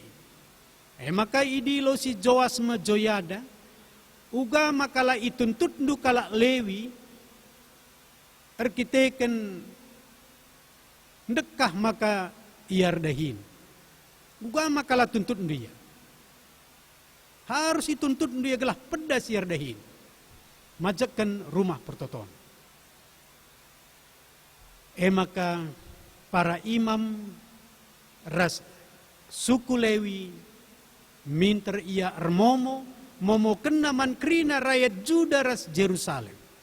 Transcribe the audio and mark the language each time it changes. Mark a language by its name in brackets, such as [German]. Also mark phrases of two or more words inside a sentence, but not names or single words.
[Batak Karo] Maka idilo si Joas ma Joyada uga makala ituntut ndu kalak Lewi arkiteken ndekah maka iardahin. Uga makala tuntut dia. Harus dituntut dia gelah pedas iardahin. Majakan rumah pertoton. Maka para imam ras suku Lewi minter ia ermomo momo kena mankrina rakyat Juda ras Jerusalem.